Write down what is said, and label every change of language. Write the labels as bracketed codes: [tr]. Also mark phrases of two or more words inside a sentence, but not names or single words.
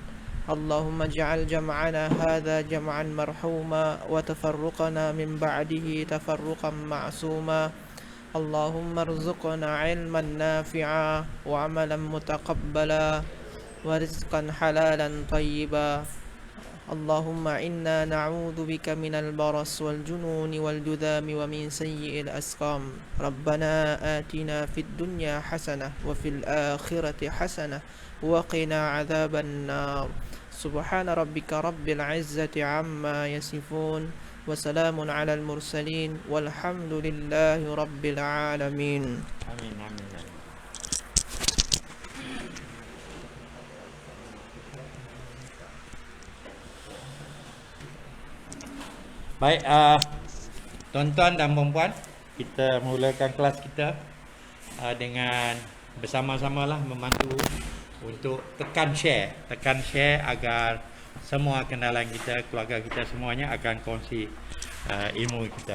[ar] اللهم اجعل جمعنا هذا جمعا مرحوما وتفرقنا من بعده تفرقا معصوما. اللهم ارزقنا علما نافعا وعملا متقبلا ورزقا حلالا طيبا. اللهم إنا نعوذ بك من البرص والجنون والجذام ومن سيئ الأسقام. ربنا آتنا في الدنيا حسنة وفي الآخرة حسنة وقنا عذاب النار. سبحان ربك رب العزة عما يصفون وسلام على المرسلين والحمد لله رب العالمين. آمين، آمين. [ms] Baik, tuan-tuan dan puan-puan, kita mulakan kelas kita dengan bersama-samalah membantu untuk tekan share agar semua kenalan kita, keluarga kita semuanya akan kongsi ilmu kita.